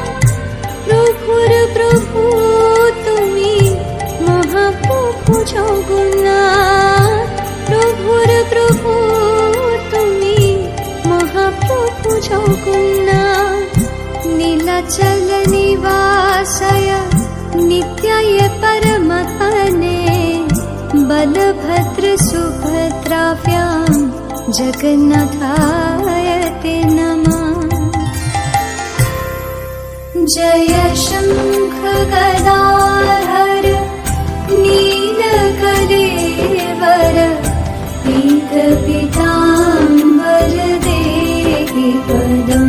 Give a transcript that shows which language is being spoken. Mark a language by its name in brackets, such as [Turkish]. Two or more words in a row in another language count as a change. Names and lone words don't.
[Bangla] প্রভুর প্রভু তুমি মহাপ্রভু জগন্নাথ, প্রভুর প্রভু তুমি মহাপ্রভু জগন্নাথ। [Sanskrit] নীলাচল নিবাসায় नित्याय परमात्मने, बलभद्र सुभद्राभ्यां जगन्नाथाय ते नमः। जय शंख गदाधर नीलकलेवर, पीत पीताम्बर देहि पदम्।